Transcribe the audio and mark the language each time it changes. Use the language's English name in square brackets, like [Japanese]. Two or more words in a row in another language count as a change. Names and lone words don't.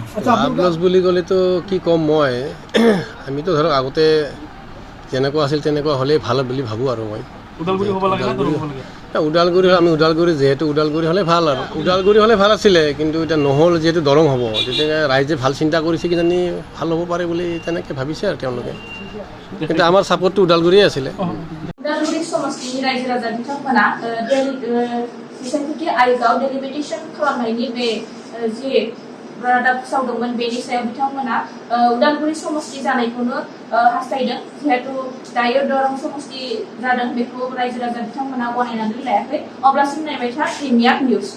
[Assamese] প্লাছ বুলি ক'লেতো কি ক'ম মই আমিতো ধৰক আগতে যেনেকুৱা আছিল তেনেকুৱা হ'লেই ভাল বুলি ভাবোঁ আৰু মই ওদালগুৰি যিহেতু ওদালগুৰি হ'লে ভাল আৰু ওদালগুৰি হ'লে ভাল আছিলে কিন্তু এতিয়া নহ'ল যিহেতু দৰং হ'ব তেতিয়া ৰাইজে ভাল চিন্তা কৰিছে কিজানি ভাল হ'ব পাৰে বুলি তেনেকৈ ভাবিছে আৰু তেওঁলোকে কিন্তু আমাৰ ছাপোৰ্টটো ওদালগুৰিয়ে আছিলে [Bodo] उदालगुरि समस्तिनि रायजो राजा बिथांमोना बिसायख'थि आयोगाव डेलिमिटेशन खालामनायनि बे जि रादाब फोसावदोंमोन बेनि सायाव बिथांमोना उदालगुरि समस्ति जानायखौनो हास्थायदों जिहेतु दायो दरं समस्ति जादों बेखौ रायजो राजा बिथांमोना गनायनानै लायाखै अब्लासिम नायबाय था प्रिमियार निउस